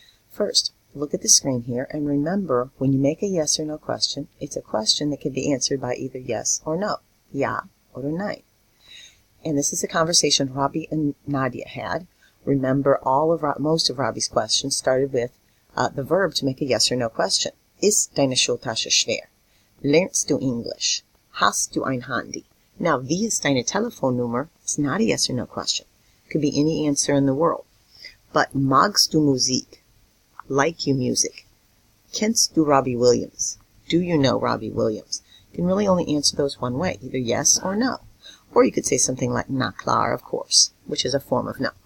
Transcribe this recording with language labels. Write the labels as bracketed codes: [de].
[en] First, look at the screen here and remember when you make a yes or no question, it's a question that can be answered by either yes or no, ja or nein. And this is a conversation Robbie and Nadia had. Remember, most of Robbie's questions started with the verb to make a yes or no question. [de] Ist deine Schultasche schwer? Lernst du English? Hast du ein Handy? Now, wie ist deine Telefonnummer? [en] It's not a yes or no question. Could be any answer in the world. [de] But magst du Musik? [en] Like you music? [de] Kennst du Robbie Williams? [en] Do you know Robbie Williams? You can really only answer those one way, either yes or no. Or you could say something like [de] na klar, [en] of course, which is a form of no.